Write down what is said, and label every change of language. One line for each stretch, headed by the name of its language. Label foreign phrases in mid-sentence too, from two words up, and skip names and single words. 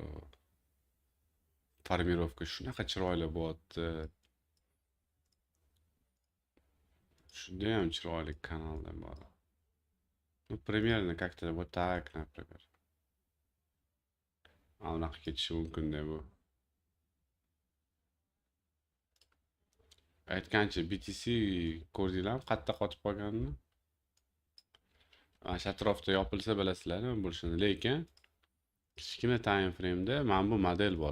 Uzbek: Formirovka shunaqa chiroyli bo'lyapti. Judayam chiroyli kanalda bor.
Russian: Ну, примерно как-то вот так, например.
Uzbek: Anaqa ketishi mumkin-da bu. Aytgancha BTC ko'rdinglarmi qayerda qotib qolganini? O'sha atrofda yopilsa bilasizlar nima bo'lishini. Lekin kichkina
English: time frame'da
Uzbek: mana bu model bor.